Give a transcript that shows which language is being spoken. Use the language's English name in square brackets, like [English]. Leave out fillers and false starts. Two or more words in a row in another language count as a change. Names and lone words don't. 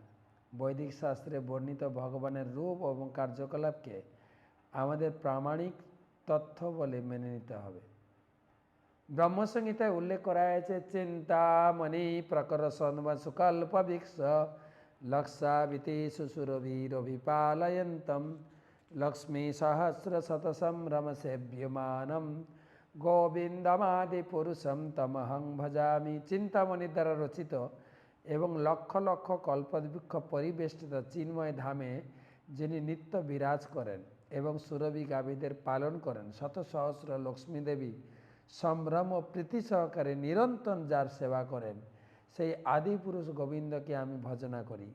[Bangla] বৈদিক শাস্ত্রে বর্ণিত ভগবানের রূপ এবং কার্যকলাপকে আমাদের প্রামাণিক তথ্য বলে মেনে নিতে হবে। ব্রহ্মসংহিতায় উল্লেখ করা হয়েছে, [Sanskrit] চিন্তামণি প্রকর সন্ম সুকল্প বৃক্ষ লক্ষাবিতি সুসুরভিরভিপালয়ন্তম লক্ষ্মী সহস্র শতসম্ভ্রম সেব্যমানম গোবিন্দমাদি পুরুষম তমহং ভজামি। [Bangla] চিন্তামণি দ্বারা রচিত এবং লক্ষ লক্ষ কল্পবৃক্ষ পরিবেষ্টিত চিন্ময় ধামে যিনি নিত্য বিরাজ করেন এবং সুরভি গাভীদের পালন করেন, শত সহস্র লক্ষ্মী দেবী সম্ভ্রম ও প্রীতি সহকারে নিরন্তর যার সেবা করেন, সেই আদি পুরুষ গোবিন্দকে আমি ভজনা করি।